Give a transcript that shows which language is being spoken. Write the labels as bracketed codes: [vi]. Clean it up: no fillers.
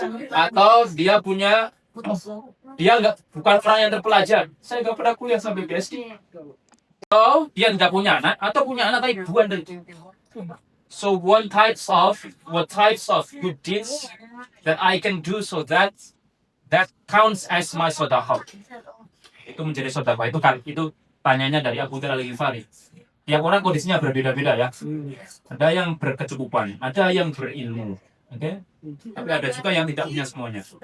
[id] Atau dia punya, dia bukan orang yang terpelajar. Saya nggak pernah kuliah sampai PhD. Atau dia tidak punya anak, atau punya anak tapi bukan dari itu. [en] So what types of good deeds that I can do so that counts as my sedekah. [id] Itu menjadi sedekah. Itu tanyanya dari Abu Dhar al-Ghifari. Tiap orang kondisinya berbeda-beda ya. Ada yang berkecukupan, ada yang berilmu, oke? Tapi ada juga yang tidak punya semuanya.